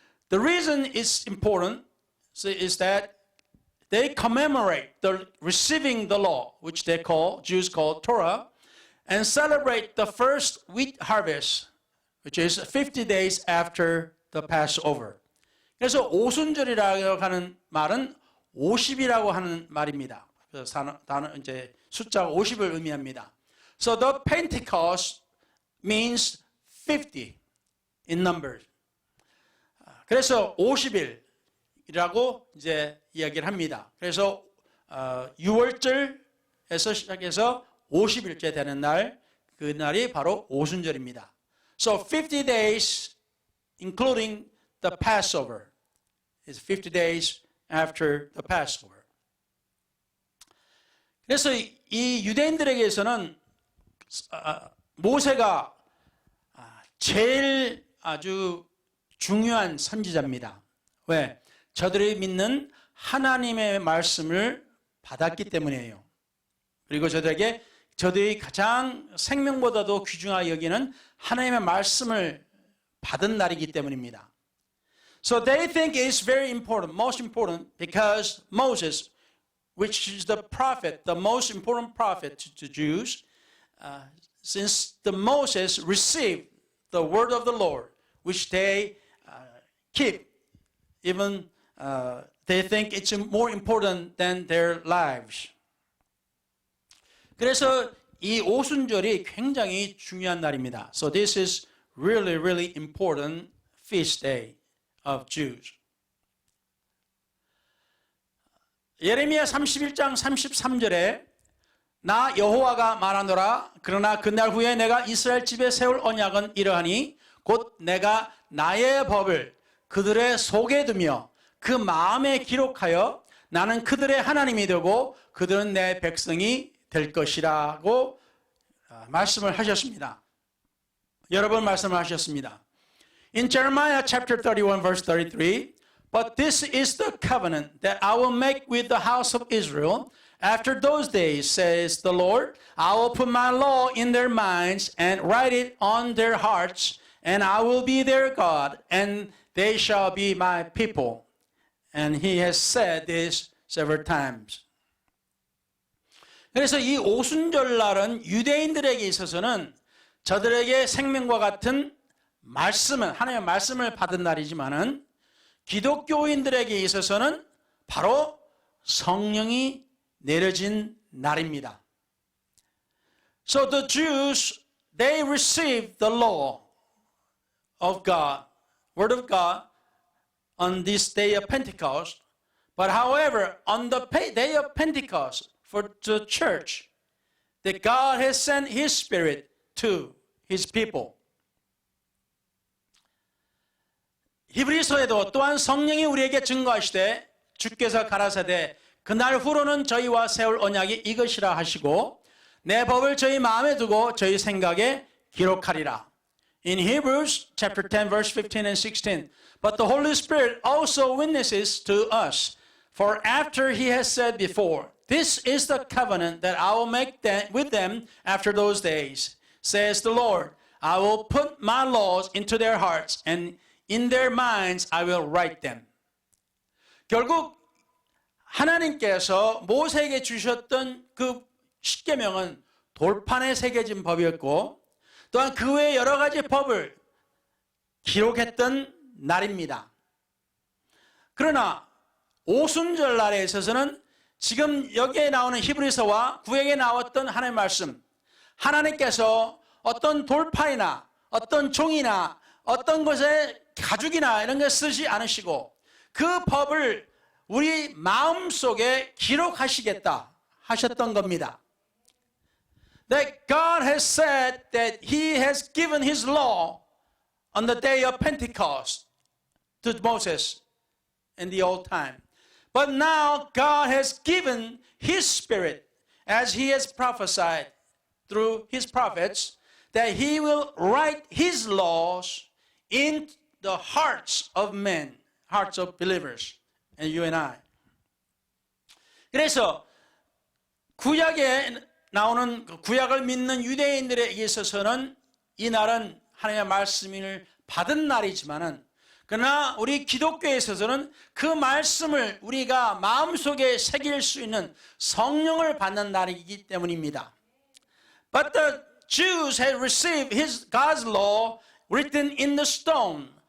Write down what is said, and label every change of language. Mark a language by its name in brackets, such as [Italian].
[English] The reason it's important is that they commemorate the receiving the law, which Jews call Torah, and celebrate the first wheat harvest, which is 50 days after the Passover. [Korean] 그래서 오순절이라고 하는 말은 50이라고 하는 말입니다. 그래서 단어 이제 숫자가 50을 의미합니다. [English] So the Pentecost means 50 in numbers. [Korean] 그래서 50일이라고 이제 이야기를 합니다. 그래서 6월절에서 시작해서 50일째 되는 날, 그 날이 바로 오순절입니다. [English] So 50 days including the Passover is 50 days after the Passover. [Korean] 그래서 이 유대인들에게서는 모세가 제일 아주 중요한 선지자입니다. 왜? 저들이 믿는 하나님의 말씀을 받았기 때문이에요. 그리고 저들이 가장 생명보다도 귀중하게 여기는 하나님의 말씀을 받은 날이기 때문입니다. [English] So they think it's very important, most important, because Moses, which is the prophet, the most important prophet to Jews, since the Moses received the word of the Lord, which they keep, even they think it's more important than their lives. [Korean] 그래서 이 오순절이 굉장히 중요한 날입니다. [English] So this is really, really important feast day of Jews. [Korean] 예레미야 31장 33절에 나 여호와가 말하노라. 그러나 그날 후에 내가 이스라엘 집에 세울 언약은 이러하니 곧 내가 나의 법을 그들의 속에 두며 그 마음에 기록하여 나는 그들의 하나님이 되고 그들은 내 백성이 될 것이라고 말씀을 하셨습니다. 여러 번 말씀을 하셨습니다. [English] In Jeremiah chapter 31 verse 33, but this is the covenant that I will make with the house of Israel after those days, says the Lord. I will put my law in their minds and write it on their hearts, and I will be their God, and they shall be my people. And he has said this several times. [Korean] 그래서 이 오순절날은 유대인들에게 있어서는 저들에게 생명과 같은 말씀은 하나님의 말씀을 받은 날이지만은 기독교인들에게 있어서는 바로 성령이 내려진 날입니다. [English] So the Jews, they received the law of God, Word of God, on this day of Pentecost. But however, on the day of Pentecost, for the church, that God has sent His Spirit to His people. [Korean] 히브리서에도 또한 성령이 우리에게 증거하시되 주께서 가라사대 그날 후로는 저희와 세울 언약이 이것이라 하시고 내 법을 저희 마음에 두고 저희 생각에 기록하리라. [English] In Hebrews chapter 10 verse 15 and 16, but the Holy Spirit also witnesses to us, for after He has said before, this is the covenant that I will make with them after those days, says the Lord. I will put my laws into their hearts, and in their minds I will write them. [Korean] 결국 하나님께서 모세에게 주셨던 그 십계명은 돌판에 새겨진 법이었고 또한 그 외에 여러 가지 법을 기록했던 날입니다. 그러나 오순절 날에 있어서는 지금 여기에 나오는 히브리서와 구약에 나왔던 하나님의 말씀, 하나님께서 어떤 돌판이나 어떤 종이나 어떤 것에 가죽이나 이런 걸 쓰지 않으시고 그 법을 우리 마음속에 기록하시겠다 하셨던 겁니다. [English] That God has said that He has given His law on the day of Pentecost to Moses in the old time. But now God has given His Spirit as He has prophesied through His prophets that He will write His laws in the hearts of men, hearts of believers, and you and I. [Korean] 그래서 구약에 나오는 구약을 믿는 유대인들에게 있어서는 이 날은 하나님의 말씀을 받은 날이지만은 그러나 우리 기독교에 있어서는 그 말씀을 우리가 마음속에 새길 수 있는 성령을 받는 날이기 때문입니다. [English] But the Jews had received God's law written in the stone.